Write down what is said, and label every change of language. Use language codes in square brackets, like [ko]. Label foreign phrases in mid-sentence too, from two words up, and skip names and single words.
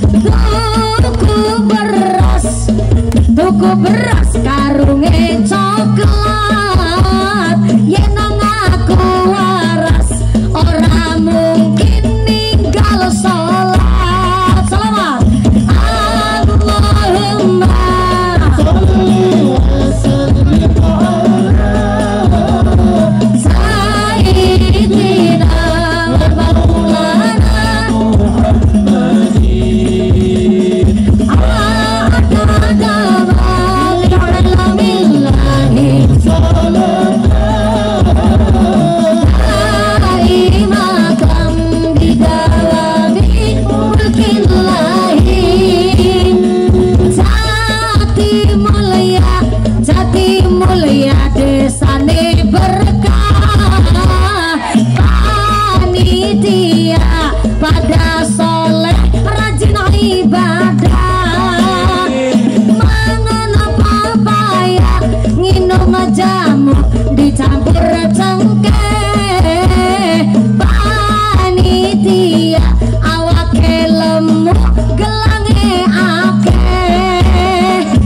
[jv] Tuku beras karunge coklat, yen ngaku waras ora mungkin ninggal salat. [ar] Salawat. اللهم سيدنا ومولانا محمد عدد ما بعلم الله صلاة دائمة بدوام ملك الله. [jv] Jati mulya desane berkah, panitia pada soleh rajin ibadah, mangan papaya nginum jamu dicampur cengkeh, panitia awake lemu gelange akeh.